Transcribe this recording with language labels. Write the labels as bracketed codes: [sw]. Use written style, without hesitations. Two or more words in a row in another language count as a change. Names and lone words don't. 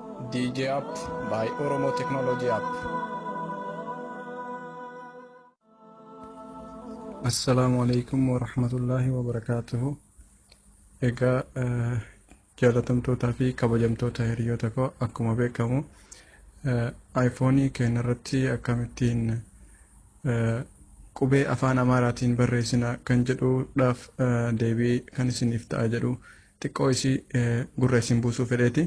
[en] DJ App by Oromo Technology App. [ar] السلام عليكم ورحمة الله وبركاته. [om] Ega jaalatamtootaa fi kabajamtoota hiriyoota koo akkuma beekamu iPhone keenyarratti akkamittiin qubee afaan Amaaraatiin barreessina kan jedhuudhaaf deebii kan isiniif ta'a jedhu xiqqoo isii gurra isin buusuu fedheeti.